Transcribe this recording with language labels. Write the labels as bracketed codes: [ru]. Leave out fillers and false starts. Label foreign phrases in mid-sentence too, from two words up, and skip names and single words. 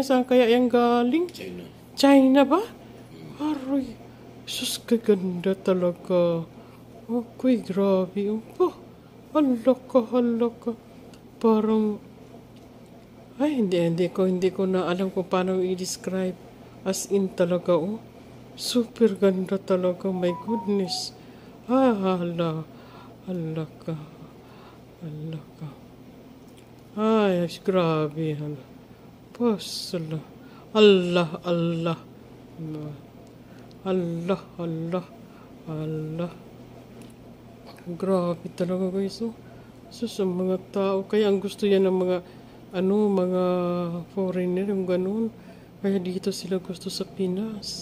[tl] Saan kaya yung galing? China. China ba? Aroy. Sus, kaganda talaga. Okay, grabe. Oh, hala ka. Parang, ay, hindi ko na alam kung paano i-describe. [en] As in [tl] talaga, oh. Super ganda talaga, [en] my goodness. [tl] Hala ka. Hala ka. Ay, grabe, hala. Pasala. Allah. Allah. Grabe talaga, guys, oh. So, sa mga tao, kaya ang gusto yan ng mga, mga foreigner, yung ganun. Kaya dito sila gusto sa Pinas.